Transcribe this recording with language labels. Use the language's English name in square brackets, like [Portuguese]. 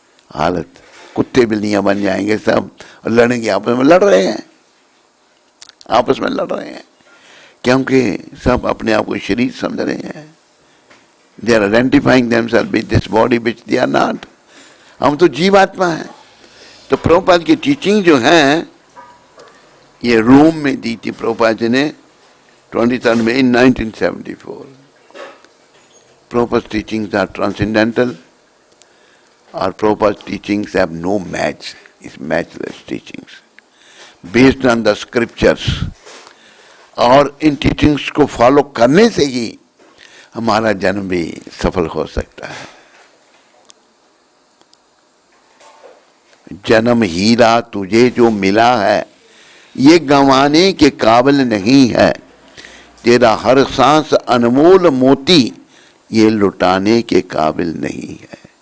[Hindi] हालत कुत्ते बिल्लियां बन जाएंगे सब और लड़ेंगे, आपस में लड़ रहे हैं, आपस में लड़ रहे हैं क्योंकि सब अपने आप को शरीर समझ रहे हैं। [English] They are identifying themself with this body which they are not. [Hindi] हम तो जीवात्मा हैं। तो प्रभुपाद की टीचिंग जो है ये रोम में दी थी प्रभुपाद जी ने 23 मई 1974। [English] Prabhupada's teachings are transcendental, or Prabhupada's teachings have no match, it's matchless teachings, based on the scriptures. [Hindi] और इन टीचिंग्स को फॉलो करने से ही हमारा जन्म भी सफल हो सकता है। जन्म हीरा तुझे जो मिला है ये गंवाने के काबिल नहीं है, तेरा हर सांस अनमोल मोती ये लुटाने के काबिल नहीं है।